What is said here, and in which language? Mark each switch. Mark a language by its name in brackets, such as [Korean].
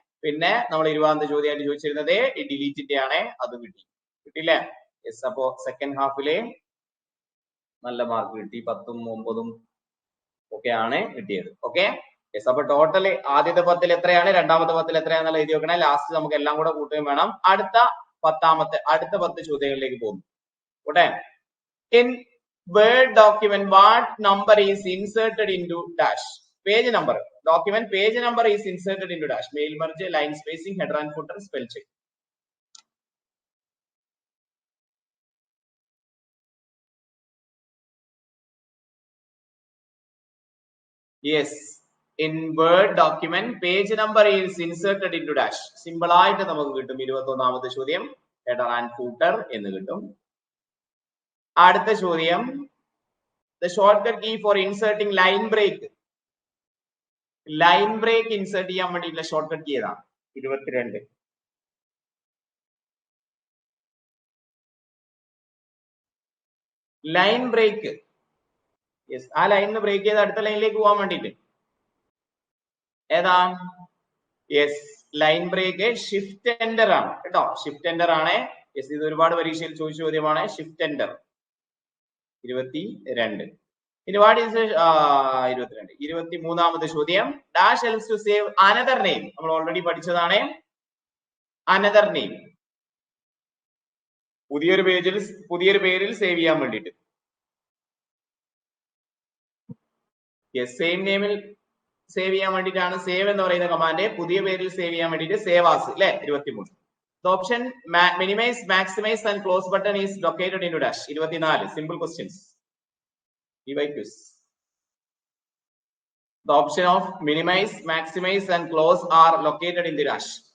[Malayalam] പിന്നെ നമ്മൾ 20ാമത്തെ ചോദ്യമായിട്ട് ചോദിച്ചിരുന്നത് ഡിലീറ്റിന്റെ ആണ്, അതും കിട്ടിയില്ലേ? യെസ്, അപ്പോ സെക്കൻഡ് ഹാഫില് നല്ല മാർക്ക് കിട്ടി, 10ഉം 9ഉം ഒക്കെ ആണ് കിട്ടിയത്. ഓക്കെ, യെസ്, അപ്പൊ ടോട്ടൽ ആദ്യത്തെ 10ൽ എത്രയാണ്, രണ്ടാമത്തെ 10ൽ എത്രയാണെന്നുള്ള എഴുതി വെക്കണേ. ലാസ്റ്റ് നമുക്ക് എല്ലാം കൂടെ കൂട്ടുകയും വേണം. അടുത്ത 10 ചോദ്യങ്ങളിലേക്ക് പോകുന്നു. [English] ഓട്ടെ, in Word document what number is inserted into dash? Page number. Document page number is inserted into dash. Mail merge, line spacing, header and footer, spell check. Yes, in Word document page number is inserted into dash. [Malayalam] Simple ആയിട്ട് നമുക്ക് കിട്ടും. 21ാമത്തെ ചോദ്യം header and footer എന്ന് കിട്ടും. അടുത്ത ചോദ്യം, [English] the shortcut key for inserting line break. [Malayalam] Line break insert ചെയ്യാൻ വേണ്ടിയിട്ടുള്ള ഷോർട്ട്കട്ട് കീ ഏതാണ്? 22. Line break. യെസ്, ആ ലൈനിന് ബ്രേക്ക് ചെയ്ത് അടുത്ത ലൈനിലേക്ക് പോകാൻ വേണ്ടിയിട്ട് ഏതാ? Yes, line break shift enter ആണ് കേട്ടോ. ഷിഫ്റ്റ് എന്റർ ആണ്. യെസ്, ഇത് ഒരുപാട് പരീക്ഷയിൽ ചോദിച്ച ചോദ്യമാണ്. Shift enter 22. ഇനി വാട്ട് ഈസ് 22. 23ാമത്തെ ചോദ്യം. [English] Dash helps to save another name. [Malayalam] നമ്മൾ ഓൾറെഡി പഠിച്ചതാണ്. അനദർ നെയിം പുതിയൊരു പേരിൽ സേവ് ചെയ്യാൻ വേണ്ടിയിട്ട്. യെസ്, സെയിം നെയിമിൽ സേവ് ചെയ്യാൻ വേണ്ടിയിട്ടാണ് സേവ് എന്ന് പറയുന്ന കമാൻഡ്. പുതിയ പേരിൽ സേവ് ചെയ്യാൻ വേണ്ടിയിട്ട് സേവ് ആസ് അല്ലെ. 23. [English] The option minimize, maximize and close button is located into dash. 24. Simple questions. EYQs. The option of minimize, maximize and close are located in the dash.